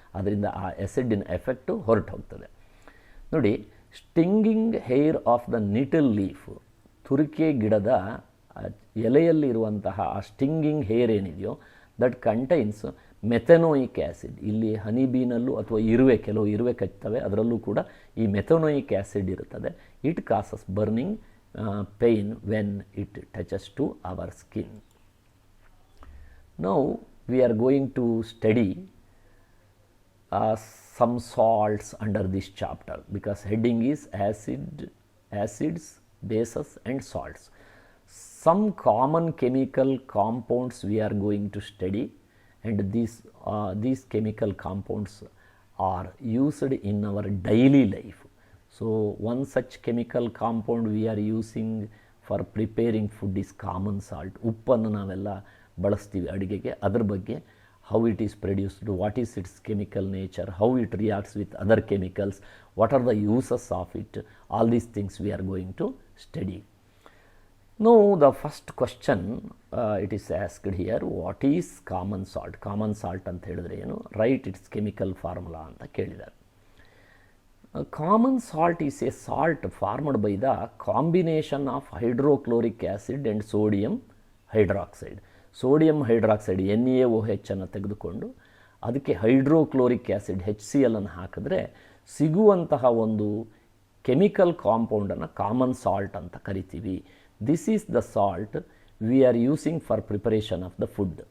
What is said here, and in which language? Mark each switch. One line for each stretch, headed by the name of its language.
Kannada: ಅದರಿಂದ ಆ ಆ್ಯಸಿಡಿನ ಎಫೆಕ್ಟು ಹೊರಟು ಹೋಗ್ತದೆ. ನೋಡಿ,
English: stinging hair of the nettle leaf,
Kannada: ತುರಿಕೆ ಗಿಡದ ಎಲೆಯಲ್ಲಿರುವಂತಹ ಆ ಸ್ಟಿಂಗಿಂಗ್ ಹೇರ್ ಏನಿದೆಯೋ
English: That contains methanoic acid.
Kannada: ಇಲ್ಲಿ ಹನಿ ಬೀನಲ್ಲೂ ಅಥವಾ ಕೆಲವು ಇರುವೆ ಕಚ್ತವೆ, ಅದರಲ್ಲೂ ಕೂಡ ಈ ಮೆಥನೋಯಿಕ್ ಆ್ಯಸಿಡ್ ಇರುತ್ತದೆ.
English: It causes burning pain when it touches to our skin. Now we are going to study some salts under this chapter, because heading is acids, bases and salts. Some common chemical compounds we are going to study, and these chemical compounds are used in our daily life. So one such chemical compound we are using for preparing food is common salt.
Kannada: ಉಪ್ಪನ್ನು ನಾವೆಲ್ಲ ಬಳಸ್ತೀವಿ ಅಡುಗೆಗೆ. ಅದ್ರ ಬಗ್ಗೆ
English: how it is produced, what is its chemical nature, how it reacts with other chemicals, what are the uses of it, all these things we are going to study. Now the first question it is asked here, what is common salt? Common salt
Kannada: ಅಂತ ಹೇಳಿದ್ರೆ ಏನು,
English: write its chemical formula
Kannada: ಅಂತ ಕೇಳಿದ್ದಾರೆ.
English: Common salt is a salt formed by the combination of hydrochloric acid and sodium hydroxide.
Kannada: Sodium hydroxide NaOH ಅನ್ನು ತೆಗೆದುಕೊಂಡು ಅದಕ್ಕೆ hydrochloric acid HCl ಅನ್ನು ಹಾಕಿದ್ರೆ ಸಿಗುವಂತಹ ಒಂದು ಕೆಮಿಕಲ್ ಕಾಂಪೌಂಡನ್ನು ಕಾಮನ್ ಸಾಲ್ಟ್ ಅಂತ ಕರಿತೀವಿ.
English: This is the salt we are using for preparation of the food.